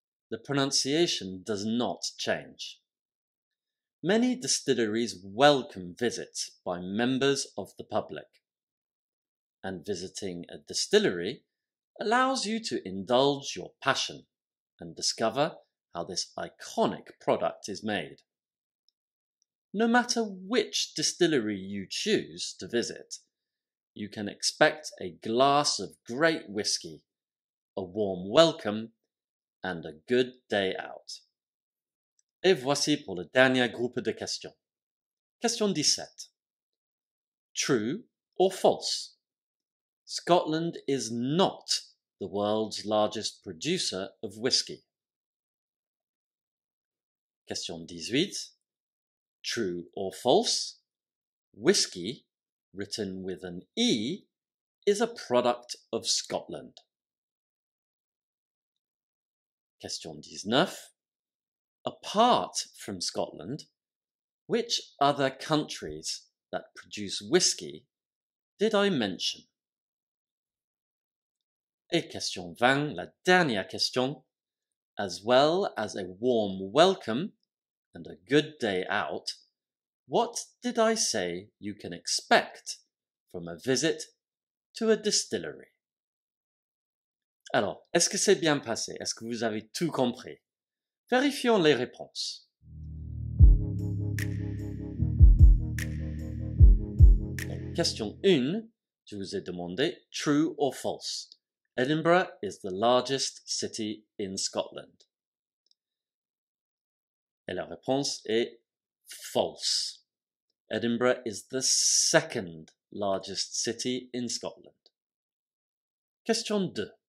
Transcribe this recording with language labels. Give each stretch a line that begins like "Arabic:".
English: The pronunciation does not change. Many distilleries welcome visits by members of the public, and visiting a distillery allows you to indulge your passion and discover how this iconic product is made. No matter which distillery you choose to visit, you can expect a glass of great whisky, a warm welcome, and a good day out.
French: Et voici pour le dernier groupe de questions.
English: Question 17. True or false? Scotland is not the world's largest producer of whiskey. Question 18. True or false? Whiskey, written with an E, is a product of Scotland. Question 19. Apart from Scotland, which other countries that produce whiskey did I mention?
French: Et question 20, la dernière question.
English: As well as a warm welcome and a good day out, what did I say you can expect from a visit to a distillery?
French: Alors, est-ce que c'est bien passé? Est-ce que vous avez tout compris? Vérifions les réponses. Donc, question 1, je vous ai demandé
English: true or false. Edinburgh is the largest city in Scotland.
French: Et la réponse est
English: false. Edinburgh is the second largest city in Scotland. Question 2.